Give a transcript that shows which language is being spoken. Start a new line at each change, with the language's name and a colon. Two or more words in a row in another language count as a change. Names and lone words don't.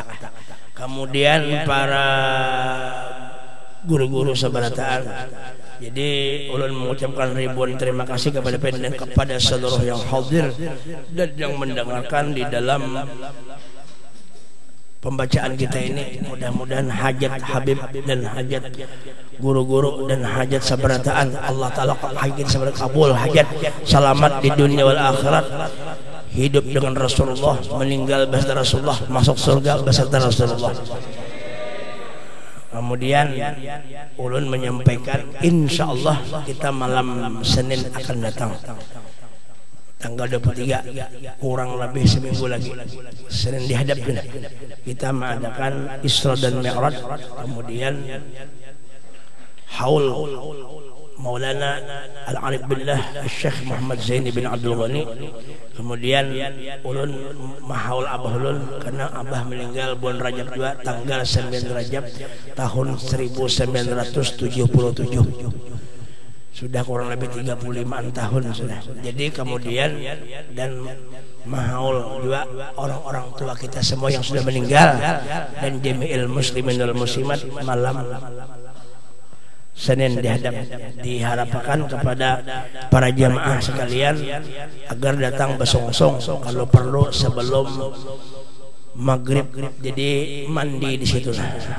Indonesian: Kemudian para guru-guru seberataan. Jadi ulun mengucapkan ribuan terima kasih kepada seluruh yang hadir dan yang mendengarkan di dalam pembacaan kita ini. Mudah-mudahan hajat Habib dan hajat guru-guru dan hajat seberataan Allah Ta'ala hajat seberataan kabul, hajat selamat di dunia wal akhirat, hidup dengan Rasulullah, meninggal beserta Rasulullah, masuk surga beserta Rasulullah. Kemudian ulun menyampaikan insyaallah kita malam Senin akan datang tanggal 23, kurang lebih seminggu lagi Senin dihadapkan kita mengadakan Isra dan Mi'raj, kemudian haul Maulana Al-Arif Billah Syekh Muhammad Zaini bin Abdul Ghani. Kemudian ulun mahaul abah ulun karena abah meninggal bulan Rajab juga tanggal 9 Rajab tahun 1977, sudah kurang lebih 35 tahun sudah. Jadi kemudian dan mahaul juga orang-orang tua kita semua yang sudah meninggal dan
Arabic: jami'il muslimin wal muslimat
Indonesian: malam Senin diharapkan kepada para jamaah sekalian agar datang besongsong, kalau perlu sebelum maghrib, jadi mandi di situ lah.